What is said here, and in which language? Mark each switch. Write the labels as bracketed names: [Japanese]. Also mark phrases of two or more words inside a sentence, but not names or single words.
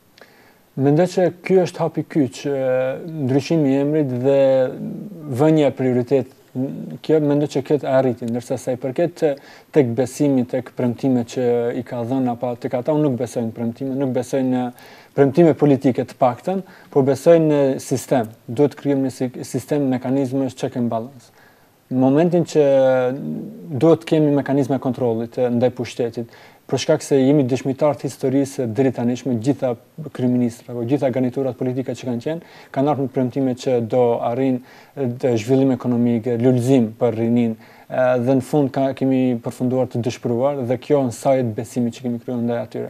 [Albanian] Mendoj që ky është hapi kyç, ndryshimi i emrit dhe vënia prioritet. Kjo mendoj që këtë arriti, ndërsa sa i përket tek besimi, tek premtimet që i ka dhënë apo tek ata, unë nuk besoj në premtime, nuk besoj në premtime politike të paktën, por besoj në sistem. Duhet të krijojmë një sistem mekanizme [English] check and balance. [Albanian] Në momentin që duhet të kemi mekanizme kontrollit ndaj pushtetit, për shkak se jemi dëshmitar të historisë deri tani me gjitha kryeministra apo gjitha garniturat politike që kanë qenë, kanë ardhur me premtime që do arrin zhvillim ekonomik, lulëzim për rinin, dhe në fund kemi përfunduar të dëshpëruar dhe kjo në sajt besimi që kemi krijuar ndaj atyre.